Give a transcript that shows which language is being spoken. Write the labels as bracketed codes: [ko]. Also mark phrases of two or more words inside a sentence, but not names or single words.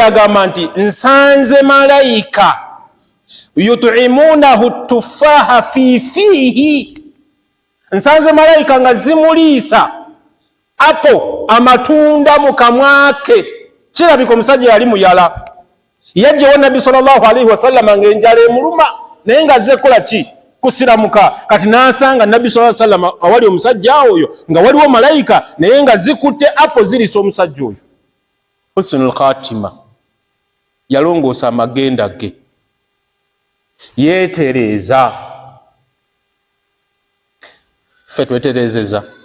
[lg] agamba nti nsanze malayika [ar] يطعمونه تفاحا في فيه [lg] nsanze malayika nga zimuliisa apo amatunda mu kamwake kirabika omusajja yali muyala yajjewo Nabbi [ar] صلى الله عليه وسلم [lg] ng'enjala emuluma naye nga azze kukola ki kusiramuka kati n'asanga Nabbi [ar] صلى الله عليه وسلم [lg] awali omusajja oyo nga waliwo malayika naye nga zikutte apo ziriisa omusajja oyo [ar] حسن الخاتمة [lg] yalongoosa amagenda ge yeetereeza ffe tweterezeza